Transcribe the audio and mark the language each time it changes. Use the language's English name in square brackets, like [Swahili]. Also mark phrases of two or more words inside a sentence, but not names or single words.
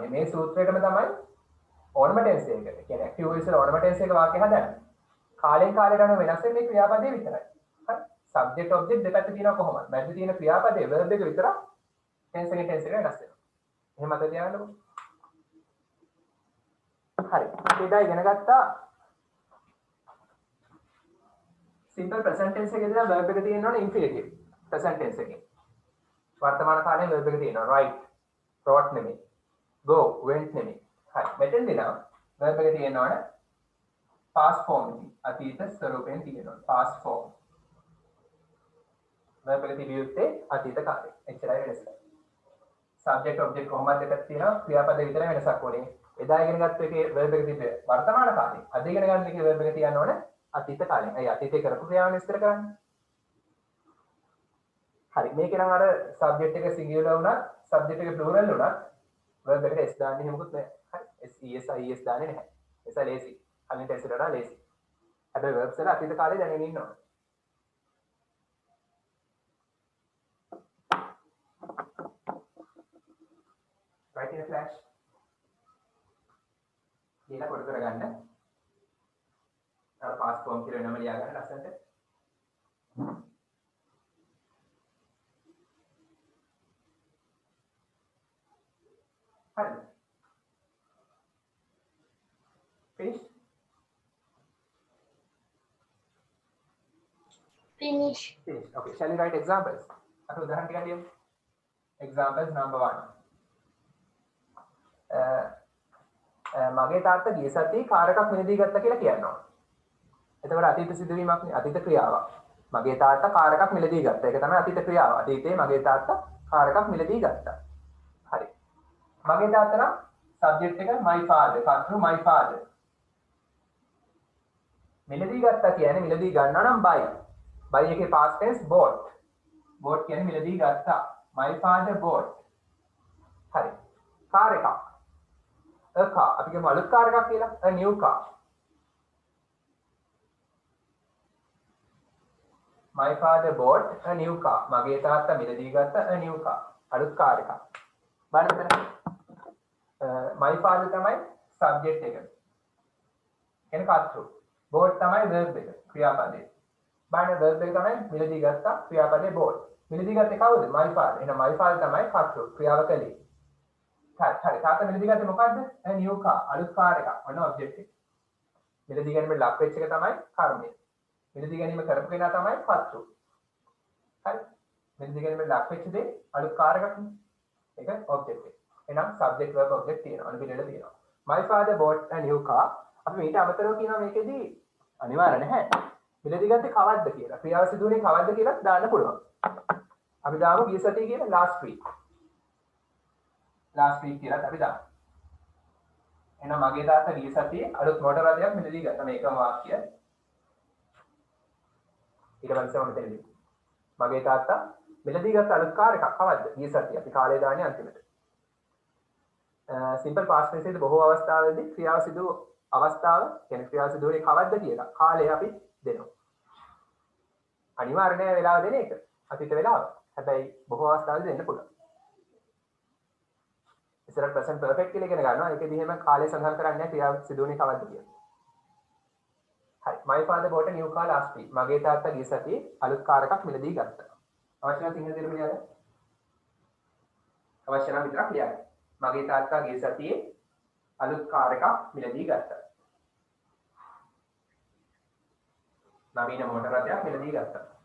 [Sinhala] මේ සූත්‍රයේම තමයි ඕනම tense එකකට. කියන්නේ [English] active voice [Sinhala] වල ඕනම tense එක වාක්‍ය හදන්නේ. කාලෙන් කාලයට යන වෙනස් වෙන්නේ ක්‍රියාපදයේ විතරයි. හරි. [English] subject object [Sinhala] දෙපැත්ත තියෙනවා කොහොමද? මැද තියෙන ක්‍රියාපදයේ verb එක විතර tense එකෙන් tense එකට වෙනස් වෙනවා. එහෙම මතක තියාගන්නකො. හරි. අපි ඉදා ඉගෙන ගත්තා [English] simple present tense [Sinhala] එකේ ඉඳලා verb එක තියෙනවනේ infinitive. [English] present tense [Sinhala] එකේ. වර්තමාන කාලයේ verb එක තියෙනවා. [English] write, wrote නෙමෙයි. go, went නෙමෙයි. හරි. [Sinhala] මෙතෙන්දී නම් verb එක තියෙනවනේ [English] past form [Sinhala] එකේ. අතීත ස්වරූපයෙන් තියෙනවා. [English] past form. [Sinhala] verb එක තිබියුත්තේ අතීත කාලේ. එච්චරයි වෙනස. [English] subject object [Sinhala] කොහොමද දෙකක් තියෙනවා. ක්‍රියාපද විතරයි වෙනසක් වුනේ. එදා ඉගෙන ගත්ත එකේ verb එක තිබ්බේ වර්තමාන කාලේ. අද ඉගෙන ගන්න එකේ verb එක තියන්න ඕනේ අතීත කාලේ. අය අතීතේ කරපු ක්‍රියාවන් විස්තර කරන්නේ. හරි. මේකේ නම් අර subject එක singular වුණත්, subject එක plural වුණත් verb එකට s දාන්නේ එහෙමකුත් නැහැ. හරි. s is දාන්නේ නැහැ. ඒසයි lazy. අනිත් tense වල වඩා lazy. හැබැයි verbs වල අතීත කාලේ දැනගෙන ඉන්නවා. [English] write in a flash. [Sinhala] කියලා කොට කරගන්න. අර [English] past form [Sinhala] කියලා වෙනම ලියා ගන්න ලස්සනට. හරිද? [English] finish? Finish. Finish. Okay. Shall we write examples? [Sinhala] අපි උදාහරණ ටිකක් ලියමු. [English] Examples number 1. [Sinhala] මගේ තාත්තා ගිය සතියේ කාර් එකක් මිලදී ගත්තා කියලා කියනවා. එතකොට අතීත සිදුවීමක් නේ අතීත ක්‍රියාවක්. මගේ තාත්තා කාර් එකක් මිලදී ගත්තා. ඒක තමයි අතීත ක්‍රියාව. අතීතයේ මගේ තාත්තා කාර් එකක් මිලදී ගත්තා. හරි. මගේ තාත්තා නම් subject එක [English] my father. [Sinhala] කර්තෘ [English] my father. [Sinhala] මිලදී ගත්තා කියන්නේ මිලදී ගන්නවා නම් buy. buy එකේ [English] past tense bought. bought [Sinhala] කියන්නේ මිලදී ගත්තා. [English] my father bought. [Sinhala] හරි. කාර් එකක්. [English] a car. [Sinhala] අපි කියමු අලුත් කාර් එකක් කියලා. [English] a new car. My father bought a new car. [Sinhala] මගේ තාත්තා මිලදී ගත්ත [English] a new car. [Sinhala] අලුත් කාර් එකක්. බලන්න මෙතන. [English] my father [Sinhala] තමයි subject එක. එන කර්තෘ. bought තමයි verb එක. ක්‍රියාපදේ. බලන්න verb එක තමයි මිලදී ගත්ත ක්‍රියාපදේ bought. මිලදී ගත්තේ කවුද? [English] my father. [Sinhala] එහෙනම් [English] my father [Sinhala] තමයි කර්තෘ. ක්‍රියාව කළේ. හරි. තාත්තා මිලදී ගත්තේ මොකද්ද? [English] a new car. [Sinhala] අලුත් කාර් එකක්. ඔන්න object එක. මිලදී ගැනීමේ ලක් වෙච්ච එක තමයි කර්මය. මිලදී ගැනීම කරපු කෙනා තමයි කර්තෘ. හරි. මිලදී ගැනීම ලක් වෙච්ච දේ අලුත් කාර් එකක් නේ. ඒක object එක. එහෙනම් [English] subject verb object [Sinhala] තියෙනවා. අනු පිළිවෙල තියෙනවා. [English] My father bought a new car. [Sinhala] අපි මේට අමතරව කියනවා මේකෙදී අනිවාර්ය නැහැ. මිලදී ගත්තේ කවද්ද කියලා. ක්‍රියාව සිදුුනේ කවද්ද කියලා දාන්න පුළුවන්. අපි දාමු ගිය සතියේ කියලා [English] last week. last week [Sinhala] කියලා අපි දාමු. එහෙනම් මගේ තාත්තා ගිය සතියේ අලුත් මෝටර රථයක් මිලදී ගත්තා. මේකම වාක්‍යය. ඊට පස්සේ මොකද වෙන්නේ? මගේ තාත්තා මිලදී ගත්ත අලුත් කාර් එකක් කවද්ද? ගිය සතියේ අපි කාලේ දාන්නේ අන්තිමට. [English] simple past tense [Sinhala] එකේ බොහෝ අවස්ථාවලදී ක්‍රියාව සිදු අවස්ථාව කියන්නේ ක්‍රියාව සිදු වෙන්නේ කවද්ද කියලා කාලය අපි දෙනවා. අනිවාර්ය නෑ වෙලාව දෙන එක. අතීත වෙලාව. හැබැයි බොහෝ අවස්ථාවලදී දෙන්න පුළුවන්. ඉස්සරහ [English] present perfect [Sinhala] කියලා ඉගෙන ගන්නවා. ඒකෙදි එහෙම කාලය සඳහන් කරන්නේ නැහැ ක්‍රියාව සිදු වෙන්නේ කවද්ද කියලා. හරි. [English] My father bought a new car last week. [Sinhala] මගේ තාත්තා ගිය සතියේ අලුත් කාර් එකක් මිලදී ගත්තා. අවශ්‍ය නම් සිංහල දෙන්න ලියන්න. අවශ්‍ය නම් විතරක් ලියන්න. මගේ තාත්තා ගිය සතියේ අලුත් කාර් එකක් මිලදී ගත්තා. නවීන මෝටර රථයක් මිලදී ගත්තා.